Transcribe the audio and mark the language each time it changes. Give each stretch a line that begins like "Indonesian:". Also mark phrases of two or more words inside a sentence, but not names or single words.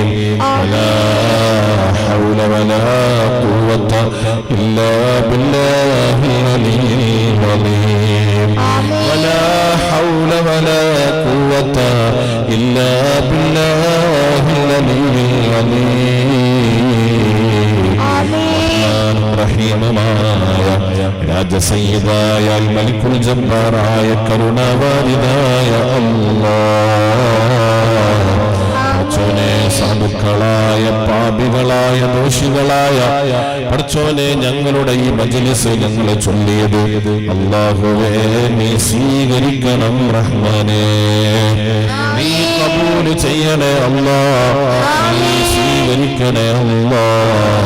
Arabic: ولا حول ولا قوة إلا بالله العلي العظيم. ولا حول ولا قوة إلا بالله العلي العظيم.
Malayalam: റഹീമമായ രാജസയ്യിദായ മലിക്കുൽ ജബ്ബാറായ കരുണാവാരിദായ അല്ലാഹ് പാപികളായ ദോഷികളായ പടച്ചോനെ ഞങ്ങളുടെ ഈ മജ്‌ലിസ് ഞങ്ങൾ ചൊല്ലിയത് അല്ലാഹുവേ നീ സ്വീകരിക്കണം റഹ്മാനേ, നീ കബൂൽ ചെയ്യണേ അല്ലാഹ്, നീ സ്വീകരിക്കണേ അല്ലാഹ്.